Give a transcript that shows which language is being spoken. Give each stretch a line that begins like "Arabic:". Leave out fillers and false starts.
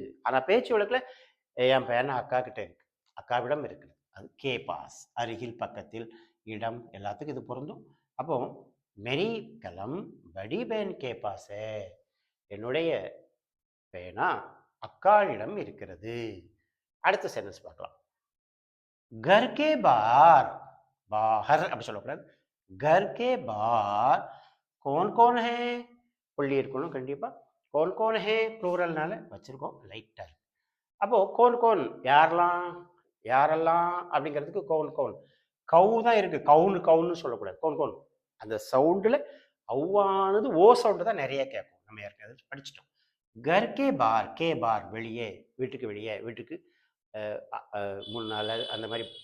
Tamil: ஆனா பேச்சு வழக்குல என் பேனா அக்கா கிட்ட இருக்கு, அக்காவிடம் இருக்குது. அது கே பாஸ் அருகில் பக்கத்தில் இடம் எல்லாத்துக்கும் இது பொருந்தும். அப்போ
Hindi: மெரி கலம் படி பேன் கே பாஸ்
Tamil: என்னுடைய பேனா அக்காளிடம் இருக்கிறது. அடுத்த சென்டென்ஸ் பார்க்கலாம்.
Hindi: घर के बाहर बाहर
Tamil: அப்படி சொல்லக்கூடாது.
Hindi: घर के बाहर कौन कौन है
Tamil: புள்ளி இருக்கணும் கண்டிப்பா.
Hindi: कौन कौन है
Tamil: ப்ளூரல்னால வச்சிருக்கோம் லைட்டா. அப்போ கோன் கோன் யாரெல்லாம் யாரெல்லாம் அப்படிங்கிறதுக்கு கோன் கோன் கவு தான் இருக்கு. கவுனு கவுன்னு சொல்லக்கூடாது. கோன் கோன் அந்த சவுண்டில் அவ்வானது ஓ சவுண்டு தான் நிறைய கேட்கும். நம்ம ஏற்கனவே படிச்சிட்டோம். கர் கே பார் கே பார் வெளியே, வீட்டுக்கு வெளியே, வீட்டுக்கு முன்னால் அந்த மாதிரி.